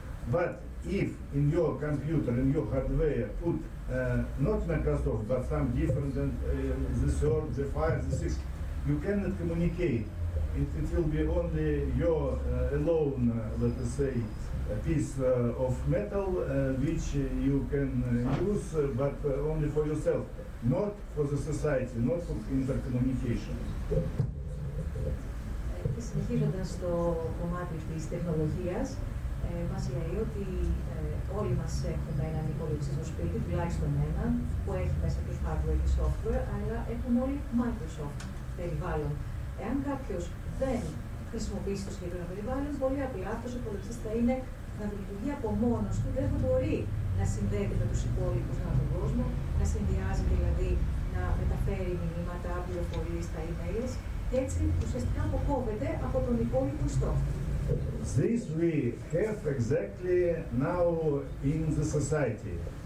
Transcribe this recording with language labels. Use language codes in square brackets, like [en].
[en] But if in your computer, in your hardware, put not Microsoft, but some different, the third, the five, the six, you cannot communicate. It will be only your alone, let us say, a piece of metal which you can use, but only for yourself, not for the society, not for intercommunication. [el] Συνεχίζοντας το κομμάτι της τεχνολογίας, μας λέει ότι όλοι μας έχουμε έναν υπολογιστή στο σπίτι, τουλάχιστον έναν, που έχει μέσα και hardware και software, αλλά έχουν όλοι Microsoft περιβάλλον. Εάν κάποιος δεν χρησιμοποιήσει το συγκεκριμένο περιβάλλον, πολύ απλά αυτός ο υπολογιστής θα είναι να λειτουργεί από μόνος του, δεν θα μπορεί να συνδέεται με τους υπόλοιπους ανά τον κόσμο, να συνδυάζει δηλαδή, να μεταφέρει μηνύματα, πληροφορίες στα emails και έτσι ουσιαστικά αποκόβεται από τον υπόλοιπο ιστό. [en] This we have exactly now in the society.